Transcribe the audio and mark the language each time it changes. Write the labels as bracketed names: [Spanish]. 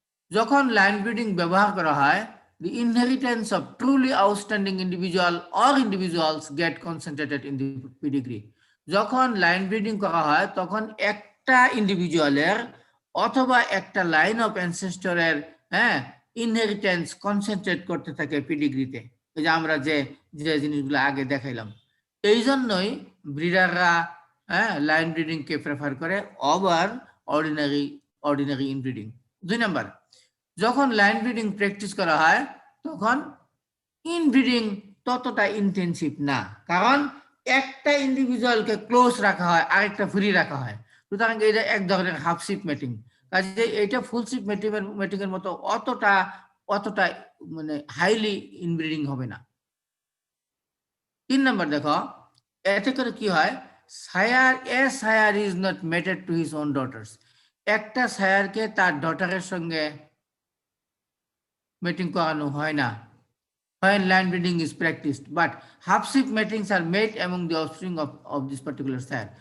[Bangla] যখন line breeding ব্যবহার করা হয়, [English] the inheritance of truly outstanding individual or individuals get concentrated in the pedigree. [Bangla] যখন লাইন ব্রিডিং করা হয় তখন একটা ইন্ডিভিজুয়ালের অথবা একটা লাইন অফ অ্যানসেস্টরের ইনহেরিটেন্স কনসেন্ট্রেট করতে থাকে পিডিগ্রিতে। এই যে আমরা যে যে জিনিসগুলো আগে দেখাইলাম, এই জন্যই ব্রিডাররা লাইন ব্রিডিং কে প্রেফার করে ওভার অর্ডিনারি ইনব্রিডিং। 2 নাম্বার, যখন লাইন ব্রিডিং প্র্যাকটিস করা হয় তখন ইনব্রিডিং ততটা ইন্টেন্সিভ না, কারণ একটা ইন্ডিভিজুয়ালকে ক্লোজ রাখা হয়, আরেকটা ফ্রি রাখা হয়। সুতরাং এটা এক ধরনের হাফ শিপ মেটিং। কাজে এটা ফুল শিপ মেটিং এর মতো অতটা মানে হাইলি ইনব্রিডিং হবে না। 3 নাম্বার দেখো, এতে করে কি হয়, [English] Sire is not mated to his own daughters. [Bangla] একটা সায়ারকে তার ডটারের সঙ্গে মেটিং করানো হয় না [English] when line breeding is practiced, but half shift matings are made among the offspring of this particular sire.